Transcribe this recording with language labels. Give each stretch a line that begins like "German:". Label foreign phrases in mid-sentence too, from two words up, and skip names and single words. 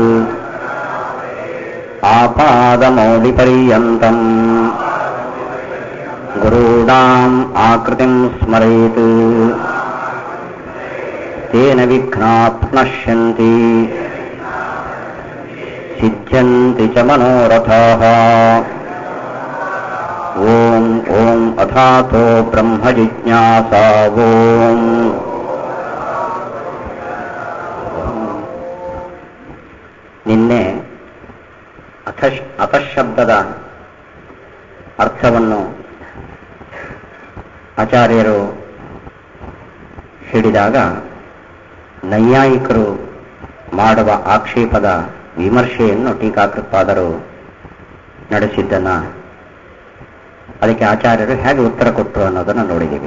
Sanskrit: ಆಪಾದಮೌಲಿಪರ್ಯಂತಂ ಗುರೂಣಾಂ ಆಕೃತಿಂ ಸ್ಮರೇತ್ ತೇನ ವಿಘ್ನಾಃ ಪ್ರಣಶ್ಯಂತಿ ಸಿದ್ಧ್ಯಂತಿ ಚ ಮನೋರಥಾಃ ಓಂ ಓಂ ಅಥಾತೋ ಬ್ರಹ್ಮ ಜಿಜ್ಞಾಸಾ ಓಂ.
Kannada: ನಿನ್ನೆ ಅತಃಶಬ್ದದ ಅರ್ಥವನ್ನು ಆಚಾರ್ಯರು ಹೇಳಿದಾಗ ನೈಯಾಯಿಕರು ಮಾಡುವ ಆಕ್ಷೇಪದ ವಿಮರ್ಶೆಯನ್ನು ಟೀಕಾಕೃತ್ಪಾದರು ನಡೆಸಿದ್ದನ್ನ ಅದಕ್ಕೆ ಆಚಾರ್ಯರು ಹೇಗೆ ಉತ್ತರ ಕೊಟ್ಟರು ಅನ್ನೋದನ್ನು ನೋಡಿದ್ದೀವಿ.